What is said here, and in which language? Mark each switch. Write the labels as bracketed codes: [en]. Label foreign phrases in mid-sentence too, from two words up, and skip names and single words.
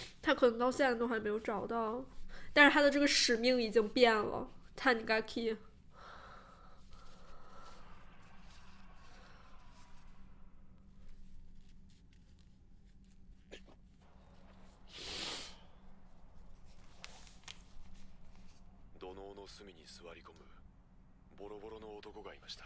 [zh] 他可能到现在都还没有找到，但是他的这个使命已经变了。Tanigaki。 [ja] 土のうの隅に座り込むボロボロの男がいました。